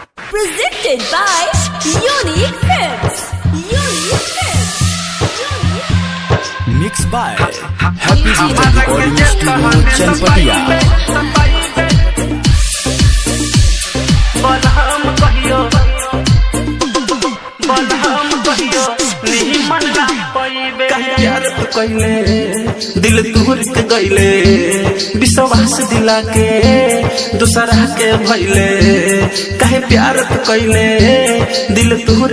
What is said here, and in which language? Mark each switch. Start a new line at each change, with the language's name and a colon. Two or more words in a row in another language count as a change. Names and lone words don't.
English: Presented by Unique Films. Unique Films. Mixed by Happy Digital Recording Studio Chanpatia.
Bhojpuri: प्यार तो कैले दिल तोड़ के गईले विश्वास दिला के दूसरा के भइले कहे प्यार तो कैले दिल तोड़